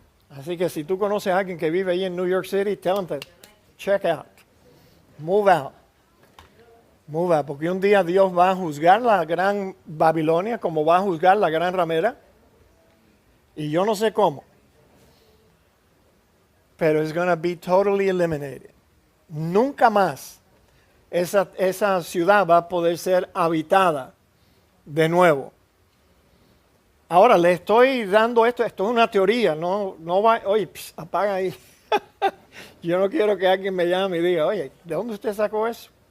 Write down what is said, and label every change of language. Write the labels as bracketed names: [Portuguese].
[Spanish] Así que si tú conoces a alguien que vive ahí en New York City, [English] tell them to check out, move out. Move out, [Spanish] porque un día Dios va a juzgar la Gran Babilonia como va a juzgar la Gran Ramera. Y yo no sé cómo. [English] Pero it's going to be totally eliminated. [Spanish] Nunca más esa ciudad va a poder ser habitada de nuevo. Ahora le estoy dando esto es una teoría, no va, oye, apaga ahí. Yo no quiero que alguien me llame y diga, oye, ¿de dónde usted sacó eso?